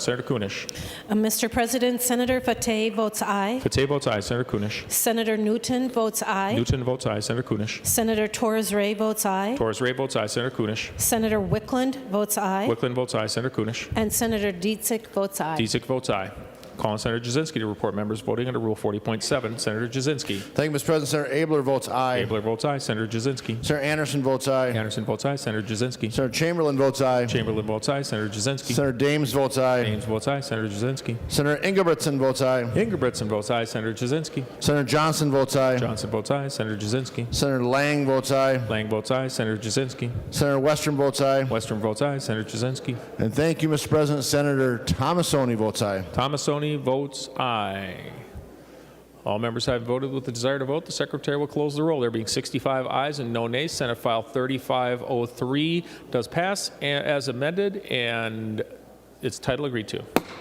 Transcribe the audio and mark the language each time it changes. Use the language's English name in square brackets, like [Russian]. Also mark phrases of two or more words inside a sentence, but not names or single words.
[English] Senator Kunish. Mr. President, Senator Fateh votes aye. Fateh votes aye. Senator Kunish. Senator Newton votes aye. Newton votes aye. Senator Kunish. Senator Torres-Ray votes aye. Torres-Ray votes aye. Senator Kunish. Senator Wickland votes aye. Wickland votes aye. Senator Kunish. And Senator Dietzick votes aye. Dietzick votes aye. Call on Senator Jasinski to report members voting under Rule 40.7. Senator Jasinski. Thank you, Mr. President. Senator Abler votes aye. Abler votes aye. Senator Jasinski. Senator Anderson votes aye. Anderson votes aye. Senator Jasinski. Senator Chamberlain votes aye. Chamberlain votes aye. Senator Jasinski. Senator Dames votes aye. Ames votes aye. Senator Jasinski. Senator Ingebrigtsen votes aye. Ingebrigtsen votes aye. Senator Jasinski. Senator Johnson votes aye. Johnson votes aye. Senator Jasinski. Senator Lang votes aye. Lang votes aye. Senator Jasinski. Senator Western votes aye. Western votes aye. Senator Jasinski. And thank you, Mr. President. Senator Thomasoni votes aye. Thomasoni votes aye. All members have voted with the desire to vote. The Secretary will close the roll. There being 65 ayes and no nays, Senate File 3503 does pass as amended, and its title agreed to.